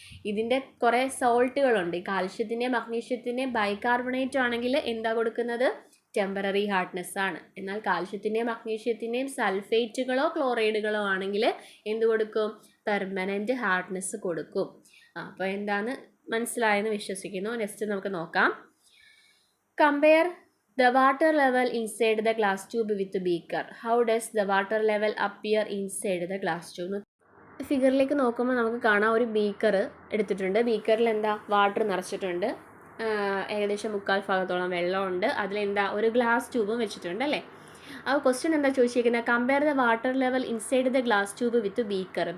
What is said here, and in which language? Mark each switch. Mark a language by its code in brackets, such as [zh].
[ml] ഇതിൻ്റെ കുറേ സോൾട്ടുകളുണ്ട്. കാൽഷ്യത്തിൻ്റെ മഗ്നീഷ്യത്തിൻ്റെ ബൈകാർബണേറ്റ് ആണെങ്കിൽ എന്താ കൊടുക്കുന്നത്? ടെമ്പററി ഹാർഡ്നെസ് ആണ്. എന്നാൽ കാൽഷ്യത്തിൻ്റെയും മഗ്നീഷ്യത്തിൻ്റെയും സൾഫേറ്റുകളോ ക്ലോറൈഡുകളോ ആണെങ്കിൽ എന്ത് കൊടുക്കും? പെർമനൻറ്റ് ഹാർഡ്നെസ് കൊടുക്കും. അപ്പോൾ എന്താന്ന് മനസ്സിലായെന്ന് വിശ്വസിക്കുന്നു. നെക്സ്റ്റ് നമുക്ക് നോക്കാം. [en] Compare the water level inside the glass tube with the beaker. How does the water level appear inside the glass tube? [ml] ഫിഗറിലേക്ക് നോക്കുമ്പോൾ നമുക്ക് കാണാം ഒരു ബീക്കർ എടുത്തിട്ടുണ്ട്. ബീക്കറിൽ എന്താ? വാട്ടർ നിറച്ചിട്ടുണ്ട്. ഏകദേശം 3/4 ഭാഗത്തോളം വെള്ളമുണ്ട്. അതിലെന്താ? ഒരു ഗ്ലാസ് ട്യൂബും വെച്ചിട്ടുണ്ട് അല്ലേ? അപ്പോൾ ക്വസ്റ്റ്യൻ എന്താ ചോദിച്ചിരിക്കുന്നത്? [en] Compare the water level inside the glass tube with beaker.